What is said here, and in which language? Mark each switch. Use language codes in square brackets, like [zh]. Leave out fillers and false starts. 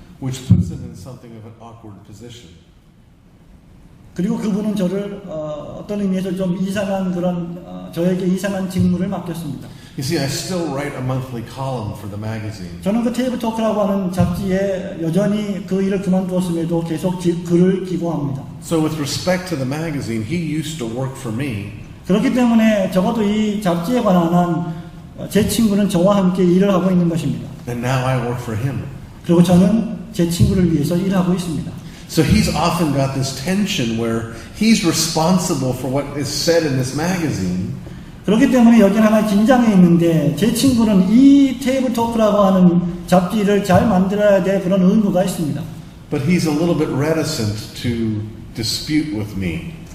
[en] Which puts him in something of an awkward position. [ko] 그리고 그분은 저를 어떤 의미에서 좀 이상한 그런 저에게 이상한 직무를 맡겼습니다. [en] You see, I still write a monthly column for the magazine. [ko] 저는 그 테이블 토크라고 하는 잡지에 여전히 그 일을 그만두었음에도 계속 글을 기고합니다. [en] So with respect to the magazine, he used to work for me. [ko] 그렇기 때문에 적어도 이 잡지에 관한 제 친구는 저와 함께 일을 하고 있는 것입니다. [en] And now I work for him. [ko] 그리고 저는 제 친구를 위해서 일하고 있습니다. [en] So he's often got this tension where he's responsible for what is said in this magazine. [ko] 그렇기 때문에 여기 하나 긴장해 있는데 제 친구는 이 테이블 토크라고 하는 잡지를 잘 만들어야 될 그런 의무가 있습니다. [en] But he's a little bit reticent to dispute with me.